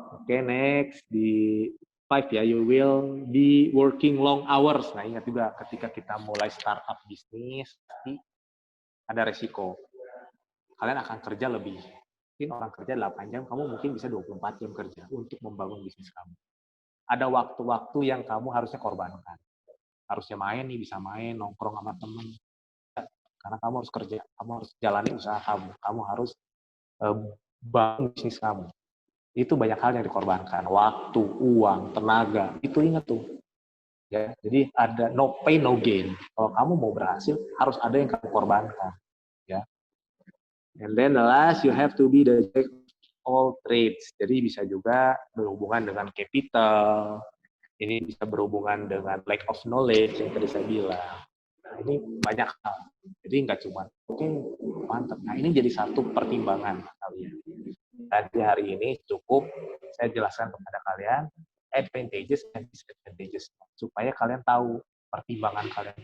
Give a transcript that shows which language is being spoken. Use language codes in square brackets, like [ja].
[en] Next [id] di 5 ya, [en] you will be working long hours. [id] Nah, ingat juga ketika kita mulai startup bisnis, pasti ada resiko. Kalian akan kerja lebih. Mungkin orang kerja 8 jam, kamu mungkin bisa 24 jam kerja untuk membangun bisnis kamu. Ada waktu-waktu yang kamu harusnya korbankan. Harusnya main nih, bisa main, nongkrong sama temen. Karena kamu harus kerja, kamu harus jalani usaha kamu harus bangun bisnis kamu. Itu banyak hal yang dikorbankan. Waktu, uang, tenaga, itu ingat tuh. Ya, jadi ada [en] no pain, no gain. [id] Kalau kamu mau berhasil, harus ada yang kamu korbankan. Ya. [en] And then the last, you have to be the jack of all trades. [id] Jadi bisa juga berhubungan dengan capital, ini bisa berhubungan dengan [en] lack of knowledge [id] yang tadi saya bilang. Nah, ini banyak hal. Jadi nggak cuma, oke, mantap. Nah, ini jadi satu pertimbangan kalian. Dan di hari ini cukup saya jelaskan kepada kalian [en] advantages and disadvantages [id] supaya kalian tahu pertimbangan kalian.